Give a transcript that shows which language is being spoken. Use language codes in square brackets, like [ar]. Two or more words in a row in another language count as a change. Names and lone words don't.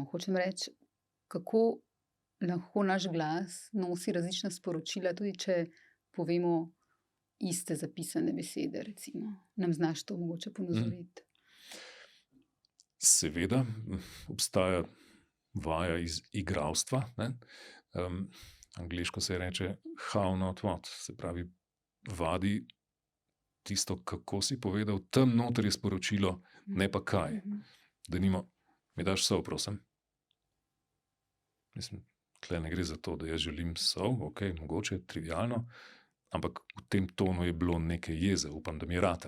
[sl] Hočem reči, kako lahko naš glas nosi različna sporočila, tudi če povemo iste zapisane besede, recimo. Nam znaš to mogoče ponazoriti? Seveda, obstaja vaja iz igralstva, ne? Angleško se reče [en] how not what, [sl] se pravi, vadi tisto, kako si povedal, tam noter je sporočilo, ne pa kaj. Denimo, mi daš sol, prosim. Mislim, tle ne gre za to, da jaz želim sol, ok, mogoče, trivialno, ampak v tem tonu je bilo nekaj jeze, upam, da mi je ratel.